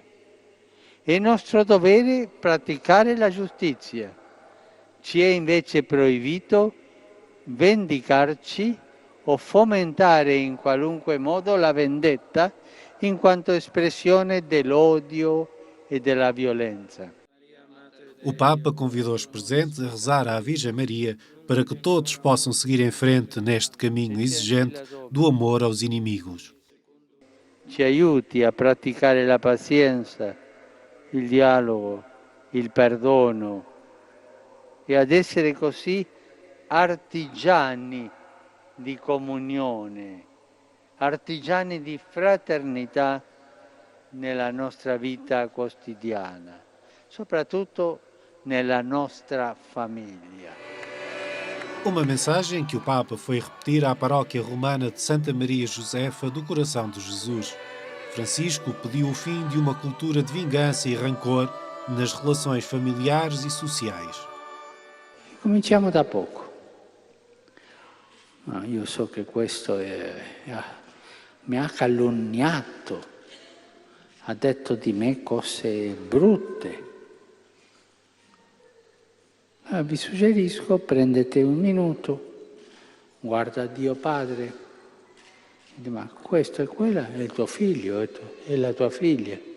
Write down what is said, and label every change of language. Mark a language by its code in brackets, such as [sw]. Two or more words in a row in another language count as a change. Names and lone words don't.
[it] È nostro dovere praticare la giustizia. Ci è invece proibito vendicarci o fomentare in qualunque modo la vendetta in quanto espressione dell'odio e della violenza. [pt] O Papa convidou os presentes a rezar à Virgem Maria para que todos possam seguir em frente neste caminho exigente do amor aos inimigos. [it] Ci aiuti a praticare la pazienza, il dialogo, il perdono e ad essere così artigiani di comunione, artigiani di fraternità nella nostra vita quotidiana, soprattutto nella nostra famiglia. [pt] Uma mensagem que o Papa foi repetir à paróquia romana de Santa Maria Josefa do Coração de Jesus. Francisco pediu o fim de uma cultura de vingança e rancor nas relações familiares e sociais. [it] Cominciamo da poco. Io so che questo mi ha calunniato, ha detto di me cose brutte. Vi suggerisco, prendete un minuto, guarda Dio Padre, e dici, ma questo e quella è il tuo figlio, è la tua figlia.